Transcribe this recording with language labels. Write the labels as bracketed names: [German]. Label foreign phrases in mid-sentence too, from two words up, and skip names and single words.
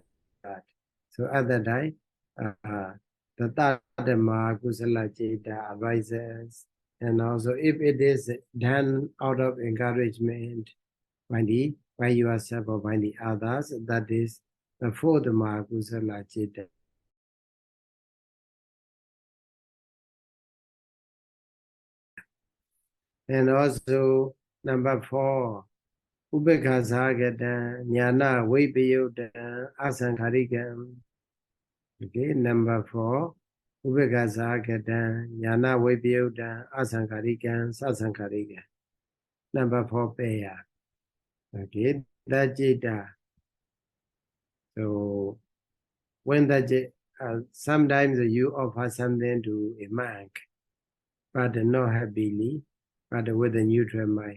[English] So at that time, the [Pali] Dhamma Kusala Citta [English] arises, and also if it is done out of encouragement by yourself or by the others, that is the 4th [Pali] Dhamma Kusala Citta. [English] And also number 4, [Pali] Upekha Sagata, Jnana Vipayutta, Asankarikam. [English] Okay, number 4, [Pali] Upekha Sagata, Jnana Vipayutta, Asankarikam, Sasankarikam. [English] Number 4, Peya. Okay, that Citta. So when that sometimes you offer something to a monk, but not happily, but with a neutral mind.